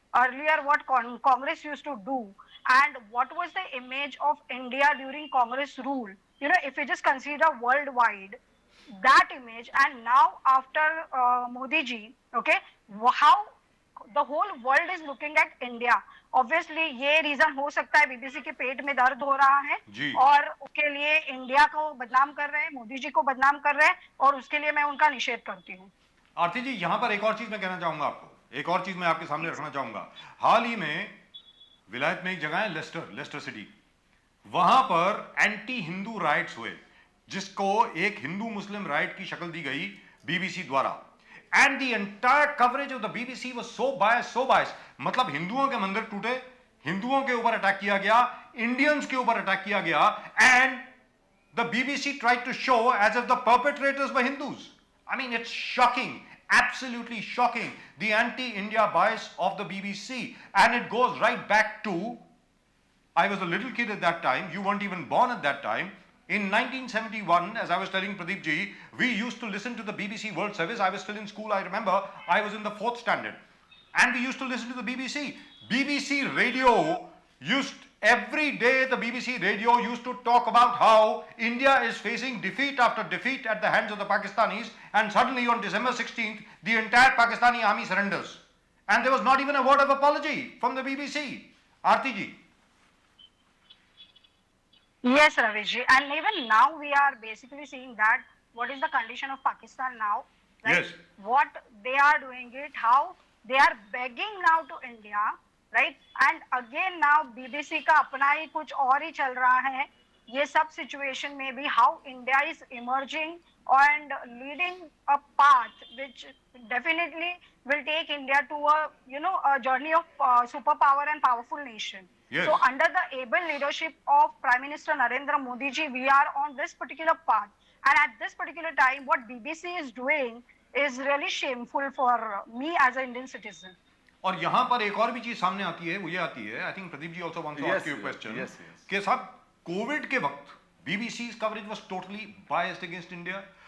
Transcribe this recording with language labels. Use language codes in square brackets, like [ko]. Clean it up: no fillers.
[en] Earlier, what Congress used to do, and what was the image of India during Congress rule? If you just consider worldwide, that image, and now after Modi ji, okay, how the whole world is looking at India. [hi] Obviously, ये reason हो सकता है BBC के पेट में दर्द हो रहा है और उसके लिए इंडिया को बदनाम कर रहे हैं, मोदी जी को बदनाम कर रहे हैं, और उसके लिए मैं उनका निषेध करती हूँ। आरती जी, यहाँ पर एक और चीज मैं कहना चाहूंगा आपको, एक और चीज मैं आपके सामने रखना चाहूंगा। हाल ही में विलायत में एक जगह है लेस्टर सिटी, वहां पर एंटी हिंदू राइट्स हुए, जिसको एक हिंदू मुस्लिम राइट की शक्ल दी गई बीबीसी द्वारा, [en] and the entire coverage of the BBC was so biased, [hi] मतलब हिंदुओं के मंदिर टूटे, हिंदुओं के ऊपर अटैक किया गया, इंडियंस के ऊपर अटैक किया गया, [en] and the BBC tried to show as if the perpetrators were Hindus. I mean, it's shocking, absolutely shocking, the anti-India bias of the BBC, and it goes right back to, I was a little kid at that time, you weren't even born at that time. In 1971, as I was telling Pradeep ji, we used to listen to the BBC World Service. I was still in school, I remember. I was in the 4th standard. And we used to listen to the BBC. BBC radio every day the BBC radio used to talk about how India is facing defeat after defeat at the hands of the Pakistanis, and suddenly on December 16th, the entire Pakistani army surrenders. And there was not even a word of apology from the BBC. Aarti ji. Yes, Raviji, and even now we are basically seeing that what is the condition of Pakistan now, right? Yes. What they are doing it, how they are begging now to India, right? And again now [hi] BBC का अपना ही कुछ और ही चल रहा है. ये सब [en] situation में भी how India is emerging and leading a path which definitely will take India to a journey of superpower and powerful nation. Yes. So under the able leadership of Prime Minister Narendra Modi ji, we are on this particular path. And at this particular time, what BBC is doing is really shameful for me as an Indian citizen. [hi] और यहाँ पर एक और भी चीज सामने आती है, वो ये आती है, [en] I think Pradeep ji also wants to ask you a question. Yes. [hi] कि साहब कोविड के वक्त [en] BBC's coverage was totally biased against India.